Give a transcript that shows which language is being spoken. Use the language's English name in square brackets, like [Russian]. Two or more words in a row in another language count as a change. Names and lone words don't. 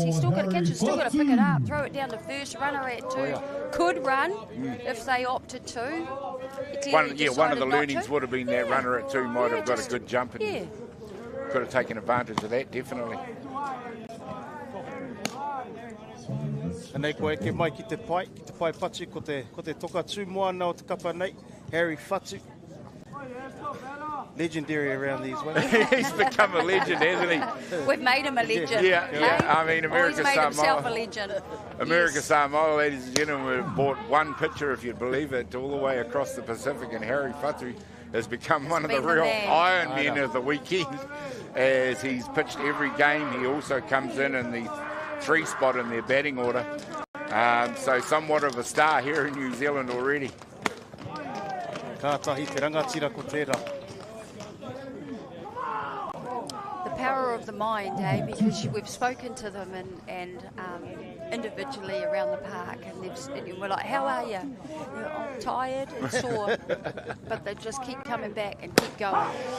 [English] He's still got to catch it, still got to pick it up, throw it down to first, runner at 2. Could run if they opted to. One of the learnings would have been that runner at 2 might have got a good jump and could have taken advantage of that, definitely. [Māori] And they koe ke mai ki te pai patu ko te toka tū moana o te kapa nei, Harry Fatu. [English] Legendary around these ways. He's become a legend, hasn't he? We've made him a legend. Yeah. I mean, America Samoa. He's made himself a legend. America Samoa, ladies and gentlemen, we've bought one pitcher, if you'd believe it, all the way across the Pacific, and Harry Fatu has become one of the real Iron Men of the weekend. As he's pitched every game, he also comes in the 3 spot in their batting order. So somewhat of a star here in New Zealand already. [Māori] Kātahi te rangatira ko tērā. [English] The power of the mind, because we've spoken to them and individually around the park, and we're like, how are you? I'm tired and sore, but they just keep coming back and keep going.